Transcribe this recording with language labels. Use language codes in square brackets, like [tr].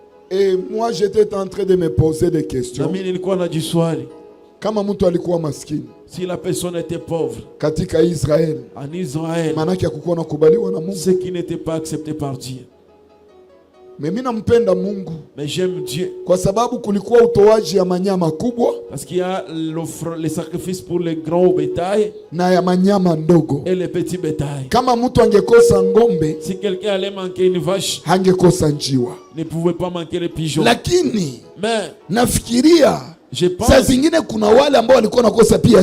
[fr] Et moi j'étais en train de me poser des questions. [sw] Nami nilikuwa najiswali, Kama mtu alikuwa maskini [fr] si la personne était pauvre [sw] katika Israeli, [fr] en Israël, [sw] maanake hakukuwa nakubaliwa na Mungu. [fr] ce qui n'était pas accepté par Dieu. [sw] Mimi nampenda Mungu [fr] Mais j'aime Dieu [sw] kwa sababu kulikuwa utoaji ya manyama kubwa [fr] parce qu'il y a les sacrifices pour les grands bétails [sw] na ya manyama ndogo. [fr] et les petits bétails. [sw] Kama mtu angekosa ngombe, [fr] Si quelqu'un allait manquer une vache, [sw] hangekosa njiwa. [fr] ne pouvait pas manquer les pigeons. [sw] Lakini [fr] Mais [sw] nafikiria [fr] je pense [sw] saa zingine kuna wale ambao walikuwa nakosa pia